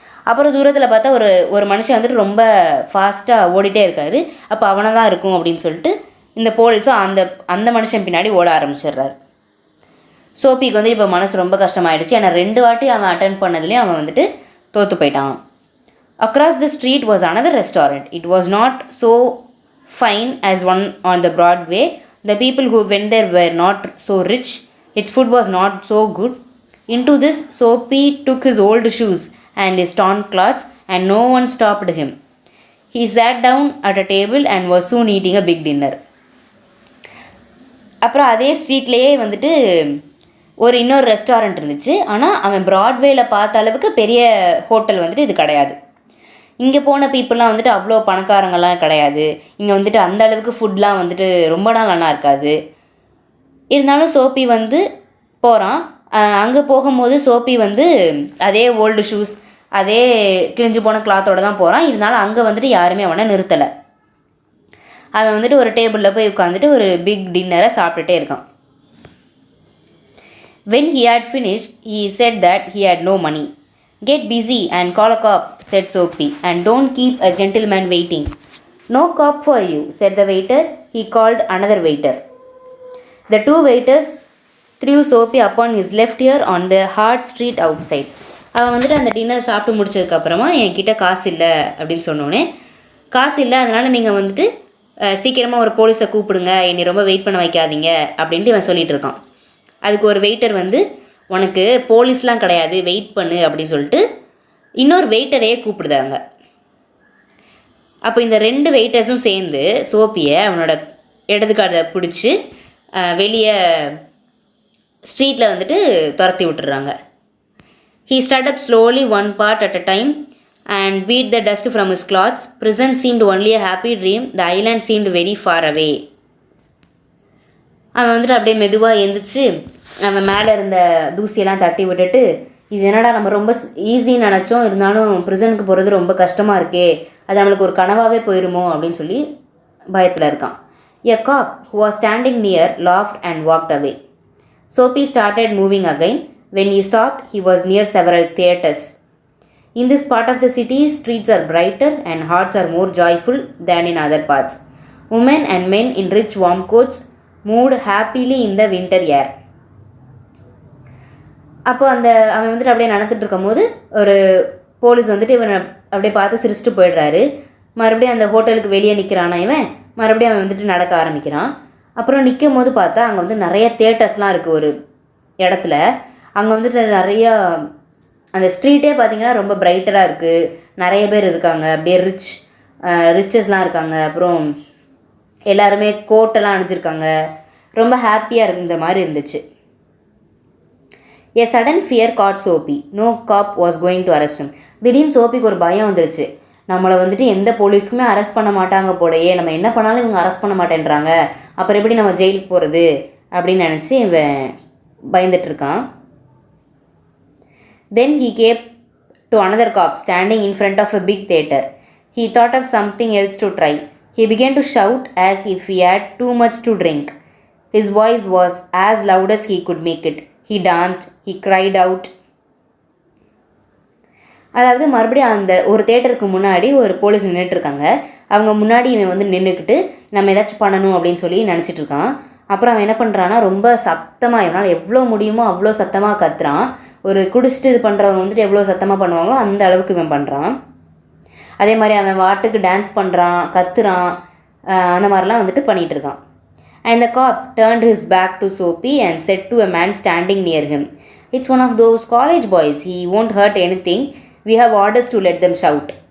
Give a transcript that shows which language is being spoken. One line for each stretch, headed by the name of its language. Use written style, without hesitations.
Tamil: அப்புறம் தூரத்தில் பார்த்தா ஒரு மனுஷன் வந்துட்டு ரொம்ப ஃபாஸ்ட்டாக ஓடிட்டே இருக்காரு. அப்போ அவனை தான் இருக்கும் அப்படின்னு சொல்லிட்டு இந்த போலீஸும் அந்த மனுஷன் பின்னாடி ஓட ஆரம்பிச்சிடுறாரு. சோப்பிக்கு வந்து இப்போ மனசு ரொம்ப கஷ்டமாயிடுச்சு. ஏன்னா 2 வாட்டி அவன் அட்டென்ட் பண்ணதுலேயும் அவன் வந்துட்டு தோற்று போயிட்டான்.
English: Across the street was another restaurant. It was not so fine as one on the Broadway. The people who went there were not so rich. Its food was not so good. Into this, Soapy took his old shoes and his torn clothes, and no one stopped him. He sat down at a table and was soon eating a big dinner.
Tamil: அப்புறம் அதே ஸ்ட்ரீட்லேயே வந்துட்டு இன்னொரு restaurant இருந்துச்சு. ஆனால் அவன் ப்ராட்வேயில் பார்த்த அளவுக்கு பெரிய ஹோட்டல் வந்துட்டு இது கிடையாது. இங்கே போன பீப்புளெலாம் வந்துட்டு அவ்வளோ பணக்காரங்கள்லாம் கிடையாது. இங்கே வந்துட்டு அந்த அளவுக்கு ஃபுட்லாம் வந்துட்டு ரொம்ப நாள் நல்லா இருக்காது. இருந்தாலும் சோப்பி வந்து போகிறான். அங்கே போகும்போது சோப்பி வந்து அதே ஓல்டு ஷூஸ், அதே கிழிஞ்சு போன கிளாத்தோடு தான் போகிறான். இதனால அங்கே வந்துட்டு யாருமே அவனை நிறுத்தலை. அவன் வந்துட்டு ஒரு டேபிளில் போய் உட்காந்துட்டு ஒரு பிக் டின்னரை சாப்பிட்டுட்டே இருக்கான்.
English: When he had finished, he said that he had no money. Get busy and call a cop, said Soapy, and don't keep a gentleman waiting. No cop for you, said the waiter. He called another waiter. The 2 waiters threw Soapy upon his left ear on the hard street outside.
Tamil: அவன் வந்துட்டு அந்த dinner சாப்பிட்டு முடிச்சதுக்கப்புறமா என்கிட்ட காசு இல்லை அப்படின்னு சொன்னோன்னே, காசு இல்லை அதனால் நீங்கள் வந்துட்டு சீக்கிரமாக ஒரு போலீஸை கூப்பிடுங்க, என்னை ரொம்ப வெயிட் பண்ண வைக்காதீங்க அப்படின்ட்டு இவன் சொல்லிகிட்டு இருக்கான். அதுக்கு ஒரு வெயிட்டர் வந்து, உனக்கு போலீஸ்லாம் கிடையாது, வெயிட் பண்ணு அப்படின்னு சொல்லிட்டு இன்னொரு வெயிட்டரையே கூப்பிடுதாங்க. அப்போ இந்த 2 வெயிட்டர்ஸும் சேர்ந்து சோப்பியை அவனோட இடது காதை பிடிச்சி வெளியே ஸ்ட்ரீட்டில் வந்துட்டு துரத்தி விட்டுறாங்க.
English: He stood up slowly, one part at a time, and beat the dust from his clothes. Prison seemed only a happy dream. The island seemed very far away.
Tamil: அவன் வந்துட்டு அப்படியே மெதுவாக எழுந்திரிச்சு அவன் மேலே இருந்த தூசியெல்லாம் தட்டி விட்டுட்டு, இது என்னடா நம்ம ரொம்ப ஈஸின்னு நினச்சோம், இருந்தாலும் ப்ரிசனுக்கு போகிறது ரொம்ப கஷ்டமாக இருக்கே, அது நம்மளுக்கு ஒரு கனவாகவே போயிடுமோ அப்படின்னு சொல்லி பயத்தில் இருக்கான்.
English: A cop who was standing near laughed and walked away. Soapy started moving again. When he stopped, he was near several theatres. In this part of the city, streets are brighter and hearts are more joyful than in other parts. Women and men in rich warm coats moved happily in the winter air.
Tamil: அப்போ அவன் வந்துட்டு அப்படியே நடந்துட்டு இருக்கும் போது ஒரு police வந்துட்டு இவனை அப்படியே பார்த்து சிரிச்சுட்டு போயிடுறாரு. மறுபடியும் அந்த ஹோட்டலுக்கு வெளியே நிற்கிறானா இவன், மறுபடியும் அவன் வந்துட்டு நடக்க ஆரம்பிக்கிறான். அப்புறம் நிற்கும் போது பார்த்தா அங்கே வந்து நிறைய தியேட்டர்ஸ்லாம் இருக்குது ஒரு இடத்துல. அங்கே வந்துட்டு நிறையா அந்த ஸ்ட்ரீட்டே பார்த்திங்கன்னா ரொம்ப பிரைட்டராக இருக்குது, நிறைய பேர் இருக்காங்க, அப்படியே ரிச்சஸ்லாம் இருக்காங்க, அப்புறம் எல்லாருமே கோட்டெல்லாம் அணிஞ்சிருக்காங்க, ரொம்ப ஹாப்பியாக இருந்த மாதிரி இருந்துச்சு.
English: A sudden fear caught Soapy. No cop was going to arrest him.
Tamil: திடீர்னு சோப்பிக்கு ஒரு பயம் வந்துருச்சு. நம்மளை வந்துட்டு எந்த போலீஸுக்குமே அரெஸ்ட் பண்ண மாட்டாங்க போலையே, நம்ம என்ன பண்ணாலும் இவங்க அரெஸ்ட் பண்ண மாட்டேன்றாங்க, அப்புறம் எப்படி நம்ம ஜெயிலுக்கு போகிறது அப்படின்னு நினச்சி இவன் பயந்துட்டுருக்கான்.
English: Then he came to another cop standing in front of a big theatre. He thought of something else to try. He began to shout as if he had too much to drink. His voice was as loud as he could make it. He danced, he cried out.
Tamil: அதாவது மறுபடியும் அந்த ஒரு தேட்டருக்கு முன்னாடி ஒரு police நின்றுட்டுருக்காங்க. அவங்க முன்னாடி இவன் வந்து நின்றுக்கிட்டு நம்ம ஏதாச்சும் பண்ணணும் அப்படின்னு சொல்லி நினச்சிட்டு இருக்கான். அப்புறம் அவன் என்ன பண்ணுறான்னா ரொம்ப சத்தமாக, இவனால் எவ்வளோ முடியுமோ அவ்வளோ சத்தமாக கத்துறான். ஒரு குடிச்சிட்டு இது பண்ணுறவங்க வந்துட்டு எவ்வளோ சத்தமாக பண்ணுவாங்களோ அந்த அளவுக்கு இவன் பண்ணுறான். அதே மாதிரி அவன் வாட்டுக்கு டான்ஸ் பண்ணுறான், கத்துறான், அந்த மாதிரிலாம் வந்துட்டு பண்ணிகிட்டு இருக்கான்.
English: And the cop turned his back to Soapy and said to a man standing near him, "It's one of those college boys. He won't hurt anything. We have orders to let them shout."